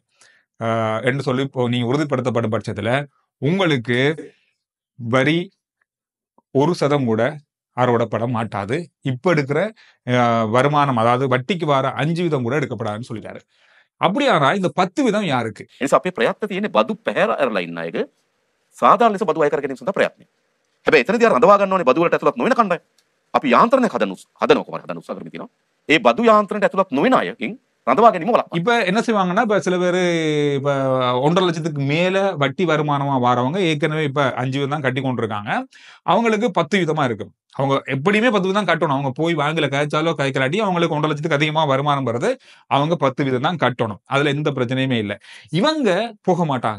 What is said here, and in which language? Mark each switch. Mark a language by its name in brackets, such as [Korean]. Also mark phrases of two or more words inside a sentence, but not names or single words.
[Tamil] என்று சொல்லி இப்போ நீங்க உறுதிப்படுத்தப்படும் பட்சத்துல, உங்களுக்கு வரி 1% கூட அறவிடப்பட மாட்டாது. இப்ப எடுக்கிற வருமானம் அதாவது வட்டிக்கு வார 5% கூட எடுக்கப்படாதுன்னு சொல்லிட்டாரு. அப்படியானா இந்த 10% யாருக்கு? [Sinhala] එනිසා අපේ ප්‍රයත්න තියෙන්නේ බදු පැහැර ඇරලා ඉන්න අයගේ සාධාරණ ලෙස බදු අය කර ගැනීම සඳහා ප්‍රයත්නය. හැබැයි එතනදී අර රඳවා ගන්න ඕනේ බදු වලට ඇතුළත් නොවන කණ්ඩායම්. අපි යාන්ත්‍රණයක් හදනවා කොහොමද හදන්න උත්සාහ කරමින් තියෙනවා. ඒ බදු යාන්ත්‍රණයට ඇතුළත් නොවන අයකින් රඳවා ගැනීම වළක්වන්න. [Tamil] இப்ப என்ன செய்வாங்கன்னா, இப்ப சில பேரு இப்ப 1,50,000க்கு மேல வட்டி வருமானமா வாரவங்க ஏற்கனவே இப்ப 5% தான் கட்டி கொண்டிருக்காங்க. அவங்களுக்கு 10% இருக்கும். அவங்க எப்படியுமே 10% தான் கட்டணும். அவங்க போய் பேங்க்ல கழிச்சாலோ கழிக்கலாட்டி அவங்களுக்கு 1,50,000க்கு அதிகமா வருமானம் வருது. அவங்க 10% தான் கட்டணும். அதுல எந்த பிரச்சனையுமே இல்ல. இவங்க போக மாட்டாங்க.